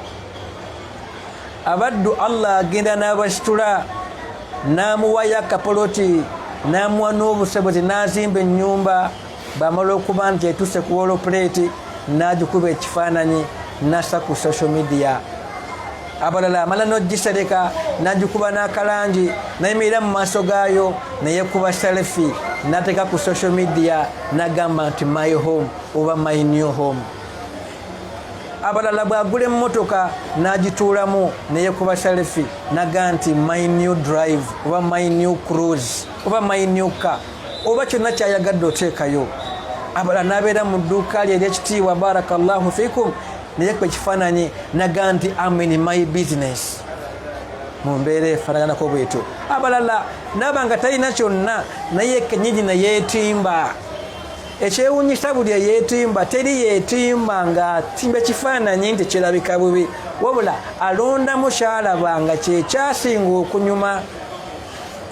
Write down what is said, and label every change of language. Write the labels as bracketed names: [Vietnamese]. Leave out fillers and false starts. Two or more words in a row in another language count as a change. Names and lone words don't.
[Ganda] Abaddu Allah agenda n'abasitula n'amuwayo akapoloti n'amuwa n'obusobozi n'azimba ennyumba, bamala okuba nti etuuse ku wolopuleeti n'agikuba ekifaananyi n'assa ku [English] social media. [Ganda] Abalala amala n'ogisereka n'agikuba n'akalangi n'ayimirira mu maaso gaayo neyekuba selfie n'ateeka ku [English] social media [Ganda] n'agamba nti [English] my home [Ganda] oba [English] my new home. [Ganda] Abalala bw'agula emmotoka n'agituulamu neyekuba selfie n'agamba nti [English] my new drive [Ganda] oba [English] my new cruise [Ganda] oba [English] my new car [Ganda] oba kyonna kyayagadde oteekayo. Abalala n'abeera mu dduuka lye ery'ekitiibwa [Arabic] بارك الله فيكم [Ganda] neyekuba ekifaananyi n'agamba nti [English] I'm in my business [Ganda] mu mbeera efaanaganako bwetyo. Abalala n'abanga talina kyonna naye kenyini neyeetimba. Ekyewuunyisa buli eyeetimba teri yeetimba ng'atimba ekifaananyi nti kirabika bubi, wabula alondamu kyalaba nga kyekyasinga okunyuma.